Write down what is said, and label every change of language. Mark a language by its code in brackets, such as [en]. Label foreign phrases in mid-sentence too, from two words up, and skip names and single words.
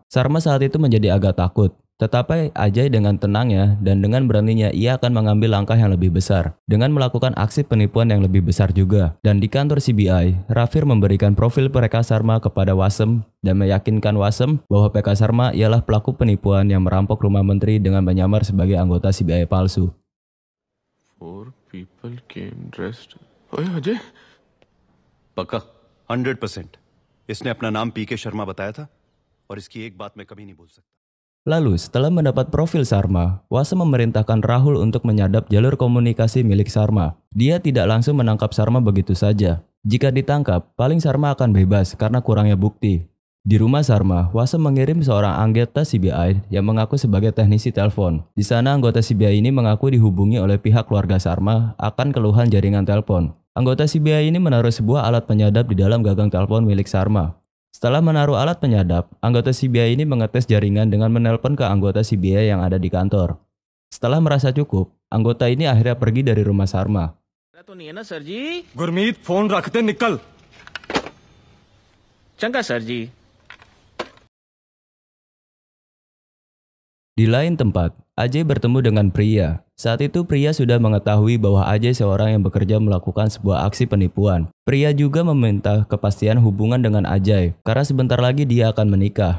[id] Sharma saat itu menjadi agak takut. Tetapi Ajay dengan tenangnya dan dengan beraninya ia akan mengambil langkah yang lebih besar. Dengan melakukan aksi penipuan yang lebih besar juga. Dan di kantor CBI, Rafir memberikan profil PK Sharma kepada Wasem dan meyakinkan Wasem bahwa PK Sharma ialah pelaku penipuan yang merampok rumah menteri dengan menyamar sebagai anggota CBI palsu. [en] 4 people came dressed. [hi] Oh ya अजय पक्का 100%। इसने अपना नाम पीके शर्मा बताया था और इसकी एक बात मैं कभी नहीं भूल सकता। [id] Lalu, setelah mendapat profil Sharma, Wasem memerintahkan Rahul untuk menyadap jalur komunikasi milik Sharma. Dia tidak langsung menangkap Sharma begitu saja. Jika ditangkap, paling Sharma akan bebas karena kurangnya bukti. Di rumah Sharma, Wasem mengirim seorang anggota CBI yang mengaku sebagai teknisi telepon. Di sana, anggota CBI ini mengaku dihubungi oleh pihak keluarga Sharma akan keluhan jaringan telepon. Anggota CBI ini menaruh sebuah alat penyadap di dalam gagang telepon milik Sharma. Setelah menaruh alat penyadap, anggota CBI ini mengetes jaringan dengan menelpon ke anggota CBI yang ada di kantor. Setelah merasa cukup, anggota ini akhirnya pergi dari rumah Sharma. [hi] गुरमीत फोन रखते निकल चंगा सर जी। [id] Di lain tempat, Ajay bertemu dengan Priya. Saat itu Priya sudah mengetahui bahwa Ajay seorang yang bekerja melakukan sebuah aksi penipuan. Priya juga meminta kepastian hubungan dengan Ajay, karena sebentar lagi dia akan menikah.